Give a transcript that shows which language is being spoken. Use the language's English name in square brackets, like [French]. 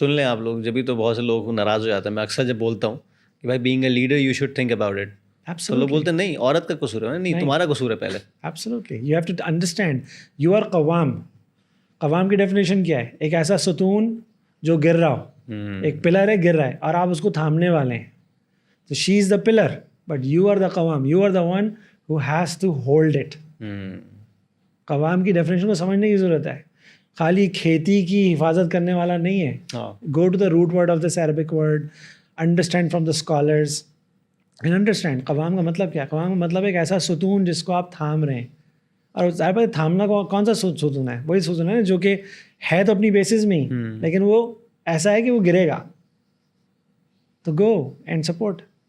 [Urdu] سن لیں آپ لوگ, جبھی تو بہت سے لوگ ناراض ہو جاتے ہیں. میں اکثر جب بولتا ہوں کہ بھائی [English] being a leader you should think about it, [Urdu] تو لوگ بولتے ہیں نہیں عورت کا قصور ہے, نہیں تمہارا قصور ہے پہلے. [English] Absolutely, you have to understand you are قوام. [Urdu] قوام کی ڈیفینیشن کیا ہے؟ ایک ایسا ستون جو گر رہا ہو, ایک پلر ہے گر رہا ہے اور آپ اس کو تھامنے والے ہیں. [English] تو she is the pillar but you are the قوام, you are the one who has to hold it. [Urdu] قوام کی ڈیفینیشن کو سمجھنے کی ضرورت ہے. خالی کھیتی کی حفاظت کرنے والا نہیں ہے. [English] go to the root word of this Arabic word, understand from the scholars and understand [Urdu] قوام کا مطلب کیا ہے. قوام کا مطلب ایک ایسا ستون جس کو آپ تھام رہے ہیں. اور ظاہر بات تھامنا کون سا ستون ہے؟ وہی ستون ہے جو کہ ہے تو اپنی بیسز میں ہی, لیکن وہ ایسا ہے کہ وہ گرے گا, تو [English] Go and support.